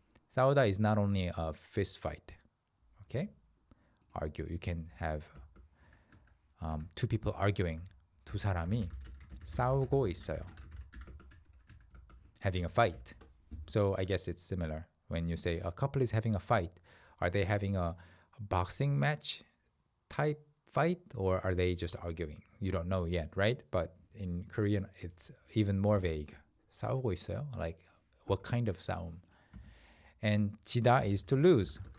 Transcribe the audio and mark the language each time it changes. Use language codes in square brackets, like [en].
[en] 싸우다 is not only a fist fight. Okay? Argue. You can have two people arguing. [ko] 두 사람이 싸우고 있어요. [en] Having a fight. So I guess it's similar. When you say a couple is having a fight, are they having a boxing match type fight, or are they just arguing? You don't know yet, right? But in Korean, it's even more vague. [ko] 싸우고 있어요? [en] Like, what kind of 싸움? And 지다 is to lose.